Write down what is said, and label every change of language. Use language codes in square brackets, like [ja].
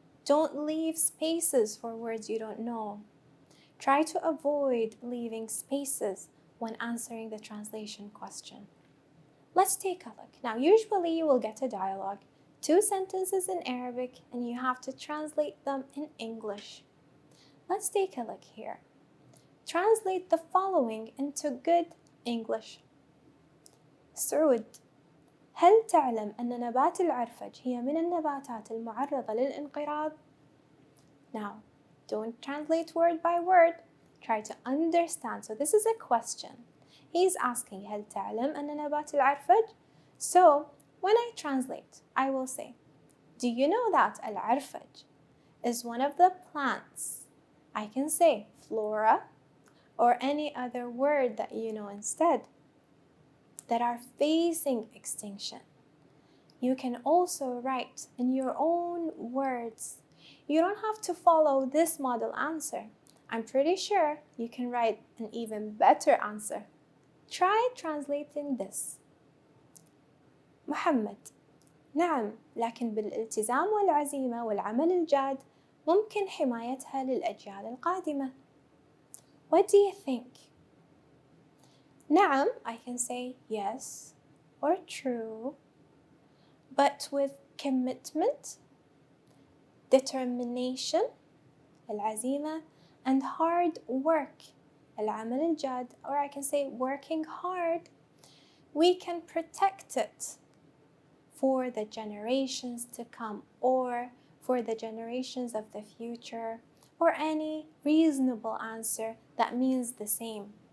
[en] Don't leave spaces for words you don't know. Try to avoid leaving spaces when answering the translation question. Let's take a look. Now, usually you will get a dialogue, 2 sentences in Arabic, and you have to translate them in English. Let's take a look here. Translate the following into good English. Saud, [ar] هل تعلم أن نبات العرفج هي من النباتات المعرضة للانقراض؟ [en] Now, don't translate word by word. Try to understand. So this is a question. He's asking [ar] هل تعلم أن نبات العرفج? [en] So when I translate, I will say, do you know that العرفج is one of the plants? I can say flora or any other word that you know instead that are facing extinction. You can also write in your own words. You don't have to follow this model answer. I'm pretty sure you can write an even better answer. Try translating this. [ar] محمد: نعم، لكن بالالتزام والعزيمة والعمل الجاد ممكن حمايتها للأجيال القادمة. [en] What do you think? نعم, I can say yes or true, but with commitment, determination, العزيمة, and hard work, [ar] العمل الجاد, [en] or I can say working hard, we can protect it for the generations to come or for the generations of the future, or any reasonable answer that means the same.